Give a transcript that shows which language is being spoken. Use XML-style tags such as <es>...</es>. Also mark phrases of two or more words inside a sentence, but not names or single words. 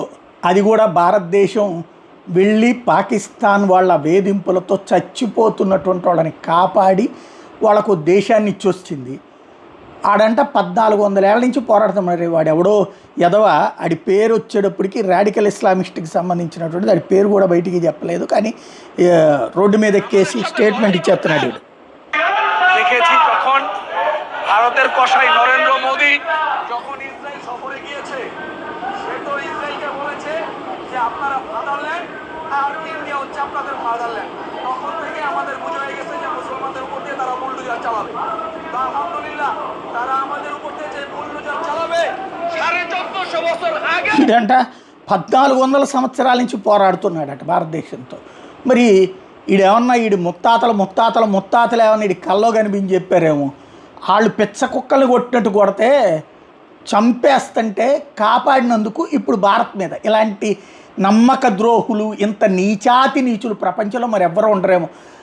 <te>అది కూడా భారతదేశం వెళ్ళి పాకిస్తాన్ వాళ్ళ వేధింపులతో చచ్చిపోతున్నటువంటి వాళ్ళని కాపాడి వాళ్ళకు దేశాన్ని ఇచ్చొచ్చింది. ఆడంట 1400 ఏళ్ళ నుంచి పోరాడుతున్నారు. వాడు ఎవడో ఎదవ ఆడి పేరు వచ్చేటప్పటికి రాడికల్ ఇస్లామిస్ట్కి సంబంధించినటువంటిది. ఆడి పేరు కూడా బయటికి చెప్పలేదు, కానీ రోడ్డు మీద ఎక్కేసి స్టేట్మెంట్ ఇచ్చేస్తున్నాడు.</te> <bn>ভারতের কসাই নরেন্দ্র মোদী যখন ইসরায়েল সফরে গিয়েছে, সে তো ইসরায়েলকে বলেছে যে আপনারা ফাদারল্যান্ড আর ইন্ডিয়া হচ্ছে আপনাদের ফাদারল্যান্ড। তখন থেকে আমাদের বুঝে হয়ে গেছে যে মুসলমানদের উপর দিয়ে তারা বুলডোজার চালাবে। তো আলহামদুলিল্লাহ তারা আমাদের উপর দিয়ে যে বুলডোজার চালাবে 1450 বছর আগে</bn> <te>ఇదంట 1400 సంవత్సరాల నుంచి పోరాడుతున్నాడట భారతదేశంతో. మరి ఈడేమన్నా ఈడు ముత్తాతలు ఏమన్నా ఈడి కల్లో కనిపించి చెప్పారేమో. వాళ్ళు పిచ్చ కుక్కలు కొట్టినట్టు కొడితే చంపేస్తుంటే కాపాడినందుకు ఇప్పుడు భారత్ మీద ఇలాంటి నమ్మక ద్రోహులు, ఇంత నీచులు ప్రపంచంలో మరి ఎవ్వరూ ఉండరేమో.</te>